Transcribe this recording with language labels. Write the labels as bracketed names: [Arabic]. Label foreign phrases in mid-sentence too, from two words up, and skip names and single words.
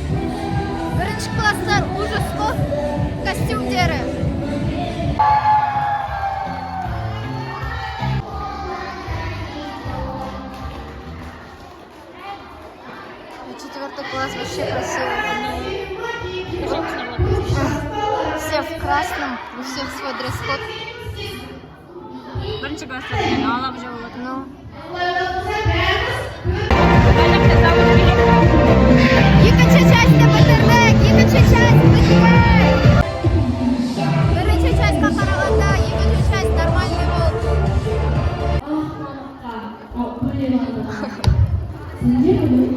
[Kazakh] Бірінші класстар ужас қой костюмдері. [Russian] Четвертый класс вообще красивый. Все в красном, у всех свой дресс-код. [Kazakh] Бірінші класста деген алап жауылады. Ну. Екінші частьті бітірдік, екінші часть бітірдік. Бірінші частьқа қарағанда екінші часть нормальный болды.